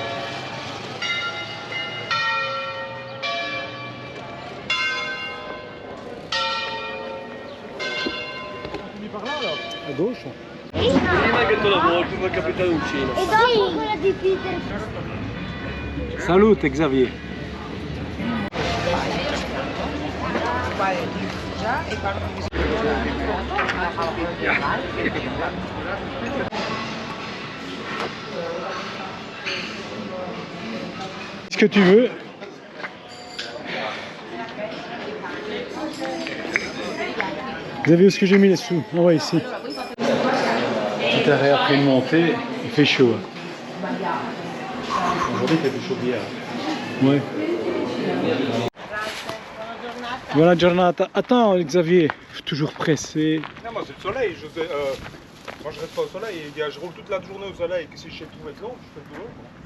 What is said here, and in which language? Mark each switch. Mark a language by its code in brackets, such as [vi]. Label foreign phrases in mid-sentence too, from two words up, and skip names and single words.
[fr] A gauche. [it] Prima che tu lavori, prima il capitanuccino. E dopo quella di Peter. [fr] Salute Xavier. Ce que tu veux. Vous avez vu ce que j'ai mis les sous? Ah ouais, ici. Tout arrêt après une montée, il fait chaud. Aujourd'hui, il fait plus chaud qu'hier. Ouais. [it] Buona giornata. [fr] Attends Xavier, toujours pressé. Non, moi c'est le soleil. Moi je reste pas au soleil. Je roule toute la journée au soleil. Si je sais trouver de l'eau, je fais le boulot.